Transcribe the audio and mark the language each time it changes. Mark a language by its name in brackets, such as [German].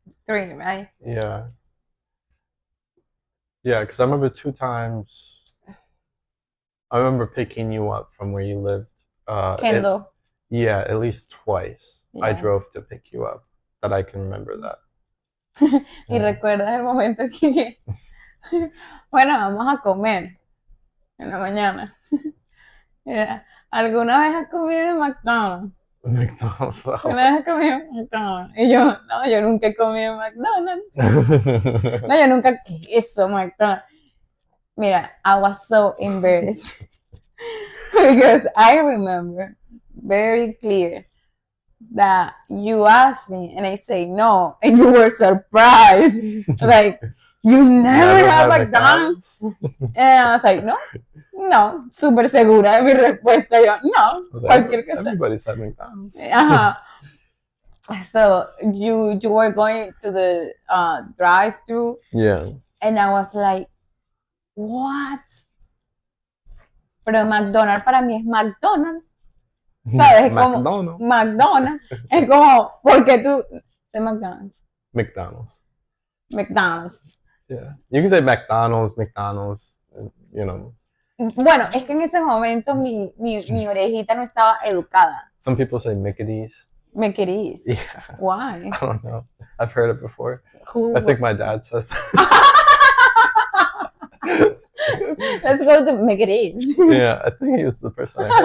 [English] 3, right? Yeah. Yeah, because I remember 2 times I remember picking you up from where you lived. Kendall. Yeah, at least twice. I Yeah. drove to pick you up. That I can remember that. [Spanish] Y recuerdas el momento que, bueno, vamos a comer en la mañana. Mira, ¿alguna vez has comido en McDonald's? [English] McDonald's. Wow. [Spanish] ¿Alguna vez has comido en McDonald's? Y yo, no, yo nunca he comido en McDonald's. No, yo nunca, ¿qué es eso, McDonald's? [English] Mira, I was so embarrassed because I remember very clear that you asked me and I say no, and you were surprised, like you never had McDonald's. And I was like, no, [Spanish] súper segura de mi respuesta. Yo, no, cualquier cosa. [English] Everybody's had McDonald's. So you were going to the drive-thru. Yeah. And I was like, what? [Spanish] Pero McDonald's para mí es McDonald's. ¿Sabes? Como McDonald's. Es como, porque tú... [English] Say McDonald's. [Spanish] McDonald's. [English] Yeah. You can say McDonald's, you know. [Spanish] Bueno, es que en ese momento mi orejita no estaba educada. [English] Some people say Mickey's. Mickey's. Yeah. Why? I don't know. I've heard it before. Who? I think my dad says that. Let's go to Mickey's. Yeah, I think he was the person I heard